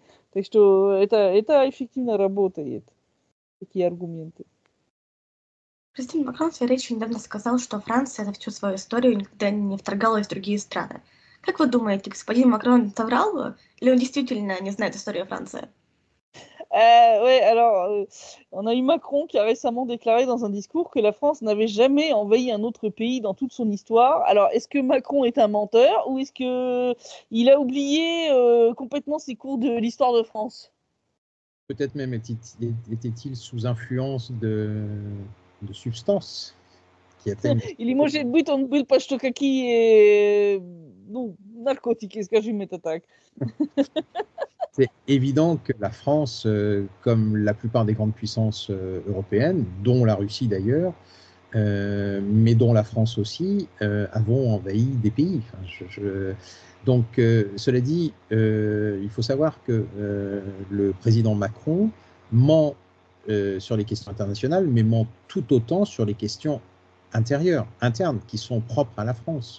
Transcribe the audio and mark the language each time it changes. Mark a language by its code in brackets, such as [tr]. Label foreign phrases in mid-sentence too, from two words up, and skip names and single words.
[ru] Так что это эффективно работает, такие аргументы. Президент Макрон в своей речи недавно сказал, что Франция за всю свою историю никогда не вторгалась в другие страны. Как вы думаете, господин Макрон соврал или он действительно не знает историю Франции? [fr] Oui, alors, on a eu Macron qui a récemment déclaré dans un discours que la France n'avait jamais envahi un autre pays dans toute son histoire. Alors, est-ce que Macron est un menteur ou est-ce qu'il a oublié complètement ses cours de l'histoire de France? Peut-être même était-il sous influence de substances qui atteignent... [ru] Или, может быть, он был под что какие, ну, наркотики, скажем это так. [fr] C'est évident que la France, comme la plupart des grandes puissances européennes, dont la Russie d'ailleurs, mais dont la France aussi, avons envahi des pays. Enfin, donc, cela dit, il faut savoir que le président Macron ment sur les questions internationales, mais ment tout autant sur les questions internes, qui sont propres à la France.